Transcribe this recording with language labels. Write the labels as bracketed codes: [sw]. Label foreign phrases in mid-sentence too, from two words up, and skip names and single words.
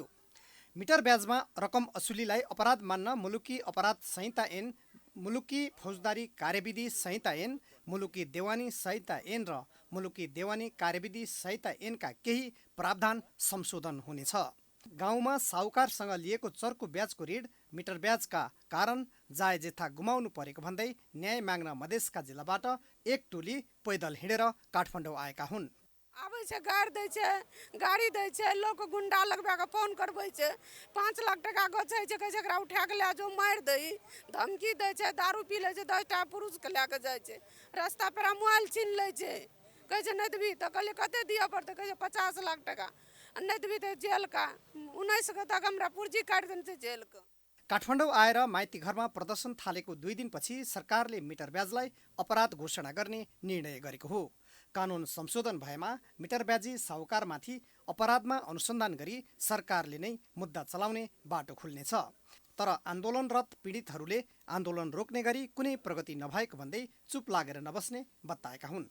[ne] मिटर ब्याजमा रकम असुलीलाई अपराध मान्न मुलुकी अपराध संहिता ऐन, मुलुकी फौजदारी कार्यविधि संहिता ऐन, मुलुकी देवानी संहिता ऐन र मुलुकी देवानी कार्यविधि संहिता ऐनका केही प्रावधान संशोधन हुनेछ। गाउँमा साहुकारसँग लिएको चर्को ब्याजको ऋण मिटर ब्याजका कारण जायजेथा गुमाउनु परेको भन्दै न्याय माग्न मधेसका जिल्लाबाट एक टोली पैदल हिँडेर काठमाडौँ आएका हुन्। [mai] आबै छै गाड़ी दै छै, गाड़ी दै छै, लोक गुंडा लगबा के फोन करबै छै, 5 लाख टका गछै छै, कहै छै एकरा उठा के ले जाओ मारि दही, धमकी दै छै, दारू पी लै छै, 10 टा पुरुष के लए के जाइ छै, रास्ता पर मोबाइल छीन लै छै, कहै छै नहि देबही तऽ कहलिए कते दिअ पड़तै, कहै छै 50 लाख टका, नहीं देबही तऽ जेल का 19 गते हमरा पुर्जी काटि देने छै जेल का। [ne] काठमाडौँ आएर माइती घरमा प्रदर्शन थालेको 2 दिनपछि सरकारले मिटर ब्याजलाई अपराध घोषणा गर्ने निर्णय गरेको हो। कानुन संशोधन भएमा मिटर ब्याजी साहुकारमाथि अपराधमा अनुसन्धान गरी सरकारले नै मुद्दा चलाउने बाटो खुल्नेछ। तर आन्दोलनरत पीडितहरूले आन्दोलन रोक्ने गरी कुनै प्रगति नभएको भन्दै चुप लागेर नबस्ने बताएका हुन्।